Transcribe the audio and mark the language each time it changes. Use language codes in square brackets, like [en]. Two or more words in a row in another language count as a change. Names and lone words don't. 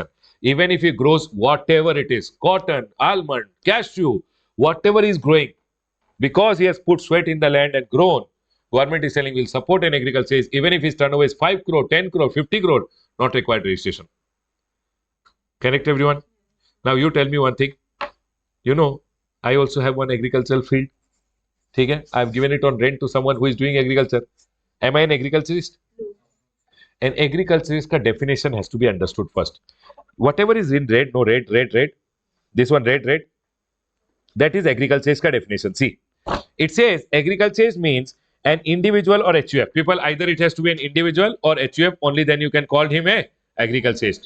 [en] Even if he grows whatever it is, cotton, almond, cashew, whatever is growing, because he has put sweat in the land and grown, government is saying will support an agriculturist, even if his turnover is 5 crore, 10 crore, 50 crore, not required registration. Correct, everyone? Now you tell me one thing. You know, I also have one agricultural field. Okay? I've given it on rent to someone who is doing agriculture. Am I an agriculturist? An agriculturist ka definition has to be understood first. Whatever is in red, no red, red, red. This one red, red. That is agriculturist ka definition. See, it says agriculturist means an individual or HUF. People, either it has to be an individual or HUF, only then you can call him a agriculturist.